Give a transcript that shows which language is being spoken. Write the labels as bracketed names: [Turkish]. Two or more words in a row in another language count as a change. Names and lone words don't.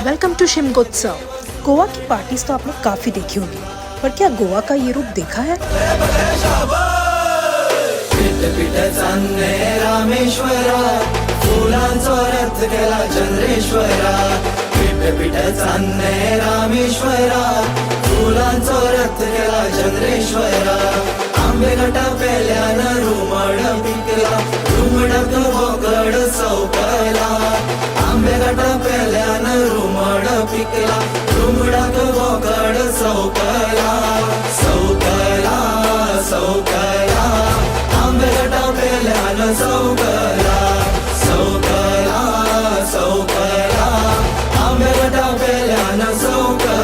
[English] welcome to Shigmotsav. [Hindi] गोवा की पार्टीज तो आपने काफी देखी होगी, पर क्या गोवा का ये रूप देखा है? [Konkani] रामेश्वरा फुलांचो रथ केला चंद्रेश्वरा पीठ चांदणे रामेश्वरा फुलांचो रथ केला चंद्रेश्वरा आंबे घाटा पेल्यान रुमड पिकला रुमडक बोकड चौकला आंबे घाटा पेल्यान रुमड पिकला रुमडक बोकड चौकला चौकला चौकला आंबे घाटा पेल्यान चौकला चौकला चौकला आंबे घाटा पेल्यान चौकला